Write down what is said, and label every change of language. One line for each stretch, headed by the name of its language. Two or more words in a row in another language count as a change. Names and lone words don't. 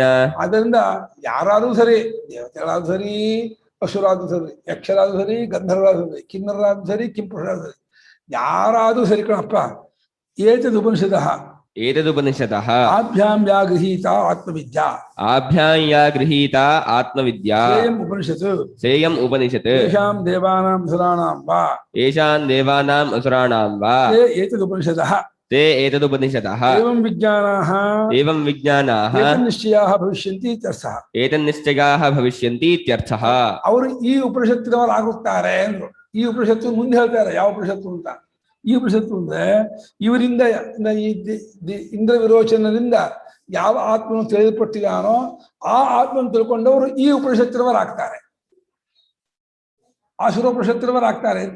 Kannada: ಅದರಿಂದ ಯಾರಾದ್ರೂ ಸರಿ, ದೇವತೆಗಳಾದ್ರೂ ಸರಿ, ಅಸುರಾದ್ರೂ ಸರಿ, ಯಕ್ಷರಾದ್ರೂ ಸರಿ, ಗಂಧರ್ವರಾದ್ರೂ ಸರಿ, ಕಿನ್ನರಾದ್ರೂ ಸರಿ, ಕಿಂಪುರುಷರಾದ್ರೂ ಸರಿ, ಯಾರಾದ್ರೂ ಸರಿ ಕಣಪ್ಪ.
Sanskrit: ಏತದುಪನಿಷದಃ ಆಭ್ಯಾಂ ಯಾ ಗೃಹೀತ ಆತ್ಮವಿದ್ಯಾ. ಆಭ್ಯಾಂ ಯಾ ಗೃಹೀತ ಆತ್ಮವಿದ್ಯಾ. ಸೇಯಂ ಉಪನಿಷತ್. ಯೇಷಾಂ ದೇವಾನಾಂ ಅಸುರಾಣಾಂ ವಾ. ಯೇಷಾಂ ದೇವಾನಾಂ ಅಸುರಾಣಾಂ ವಾ. ಏತದುಪನಿಷದಃ. ते एतदुपनिषदः एवं विज्ञानाः एवं विज्ञानाः निश्चयाः भविष्यन्ति इत्यर्थः एतन्निश्चयाः भविष्यन्ति इत्यर्थः
Kannada: ಅವರು ಈ ಉಪನಿಷತ್ತಿನವರಾಗುತ್ತಾರೆ ಅಂದ್ರು. ಈ ಉಪನಿಷತ್ತು ಮುಂದೆ ಹೇಳ್ತಾರೆ ಯಾವ ಉಪನಿಷತ್ತು ಅಂತ. ಈ ಉಪನಿಷತ್ತು ಅಂದ್ರೆ ಇವರಿಂದ ಇಂದ್ರ ವಿರೋಚನದಿಂದ ಯಾವ ಆತ್ಮನು ತಿಳಿಯಲ್ಪಟ್ಟಿದಾನೋ ಆ ಆತ್ಮನು ತಿಳ್ಕೊಂಡವರು ಈ ಉಪನಿಷತ್ತಿನವರಾಗ್ತಾರೆ, ಆಸುರೋಪನಿಷತ್ತಿನವರಾಗ್ತಾರೆ ಅಂತ.